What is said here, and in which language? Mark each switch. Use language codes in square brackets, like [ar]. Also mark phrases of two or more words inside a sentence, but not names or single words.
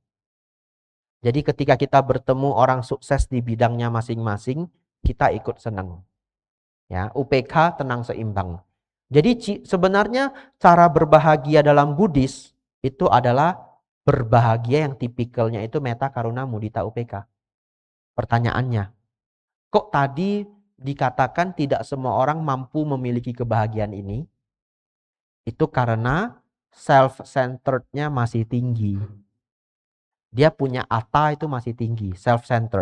[id] Jadi ketika kita bertemu orang sukses di bidangnya masing-masing, kita ikut senang. Ya, UPK tenang seimbang. Jadi sebenarnya cara berbahagia dalam Buddhis itu adalah berbahagia yang tipikalnya itu [pi] metta, karuna, mudita, [id] UPK. Pertanyaannya, kok tadi dikatakan tidak semua orang mampu memiliki kebahagiaan ini? Itu karena self-centerednya masih tinggi. Dia punya atta itu masih tinggi, self-centered.